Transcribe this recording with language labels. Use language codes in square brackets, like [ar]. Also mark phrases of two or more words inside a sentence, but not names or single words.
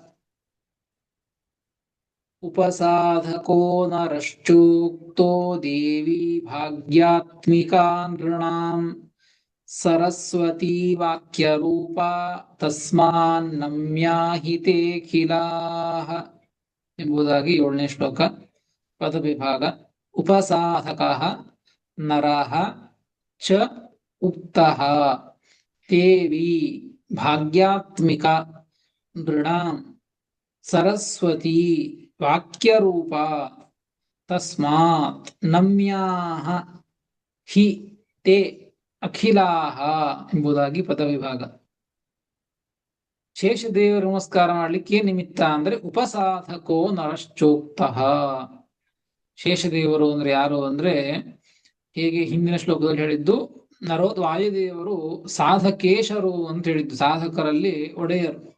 [sa] ಉಪಸಾಧಕೋ ನರಶ್ಚೋಕ್ತೋ ದೇವಿ ಭಾಗ್ಯಾತ್ಮಿಕಾ ನೃಣಾಂ ಸರಸ್ವತೀ ವಾಕ್ಯರೂಪಾ ತಸ್ಮಾನ್ನಮ್ಯಾಹಿತೆ ಕಿಲಾಹ [kn] ಎಂಬುದಾಗಿ 7ನೇ ಶ್ಲೋಕ ಪದವಿಭಾಗ. [sa] ಉಪಸಾಧಕಃ ನರಃ ಚ ಉಕ್ತಃ ದೇವಿ ಭಾಗ್ಯಾತ್ಮಿಕಾ ನೃಣಾಂ ಸರಸ್ವತೀ ವಾಕ್ಯರೂಪ ತಸ್ಮಾತ್ ನಮ್ಯಾಹ ಹಿ ತೇ ಅಖಿಲಾಹ [kn] ಎಂಬುದಾಗಿ ಪದವಿಭಾಗ. ಶೇಷದೇವರ ನಮಸ್ಕಾರ ಮಾಡ್ಲಿಕ್ಕೆ ಏನ್ ನಿಮಿತ್ತ ಅಂದ್ರೆ, [sa] ಉಪಸಾಧಕೋ ನರಶ್ಚೋಕ್ತಃ. [kn] ಶೇಷದೇವರು ಅಂದ್ರೆ ಯಾರು ಅಂದ್ರೆ, ಹೇಗೆ ಹಿಂದಿನ ಶ್ಲೋಕದಲ್ಲಿ ಹೇಳಿದ್ದು, ವಾಯುದೇವರು ಸಾಧಕೇಶರು ಅಂತ ಹೇಳಿದ್ದು, ಸಾಧಕರಲ್ಲಿ ಒಡೆಯರು.